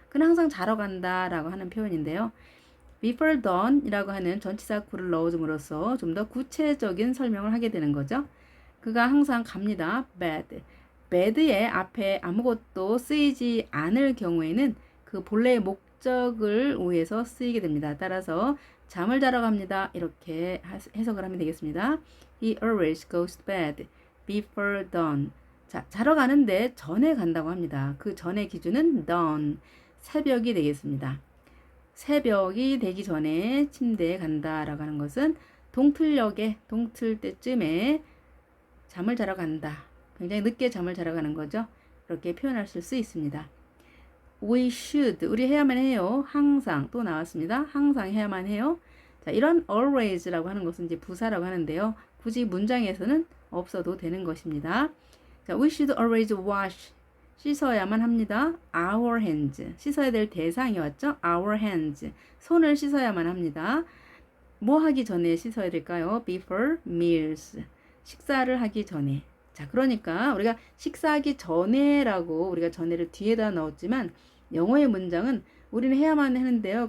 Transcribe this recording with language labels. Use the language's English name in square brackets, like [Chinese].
[Korean] 그는 항상 자러 간다 라고 하는 표현인데요. [English] before dawn [Korean] 이라고 하는 전치사 구를 넣어줌으로써 좀 더 구체적인 설명을 하게 되는 거죠. 그가 항상 갑니다. bed의 앞에 아무것도 쓰이지 않을 경우에는 그 본래의 목적을 위해서 쓰이게 됩니다. 따라서 잠을 자러 갑니다. 이렇게 해석을 하면 되겠습니다. [English] He always goes to bed before dawn. [Korean] 자, 자러 가는데 전에 간다고 합니다. 그 전의 기준은 dawn, 새벽이 되겠습니다. 새벽이 되기 전에 침대에 간다라고 하는 것은 동틀 때쯤에 잠을 자러 간다. 굉장히 늦게 잠을 자러 가는 거죠. 이렇게 표현하실 수 있습니다. [English] We should, [Korean] 우리 해야만 해요. 항상, 또 나왔습니다. 항상 해야만 해요. 자, 이런 always라고 하는 것은 이제 부사라고 하는데요. 굳이 문장에서는 없어도 되는 것입니다. [English] 자, we should always wash, [Korean] 씻어야만 합니다. [English] Our hands, [Korean] 씻어야 될 대상이 왔죠. Our hands, 손을 씻어야만 합니다. 뭐 하기 전에 씻어야 될까요? [English] Before meals, [Korean] 식사를 하기 전에. 자, 그러니까 우리가 식사하기 전에라고 우리가 전에를 뒤에다 넣었지만 영어의 문장은 우리는 해야만 하는데요.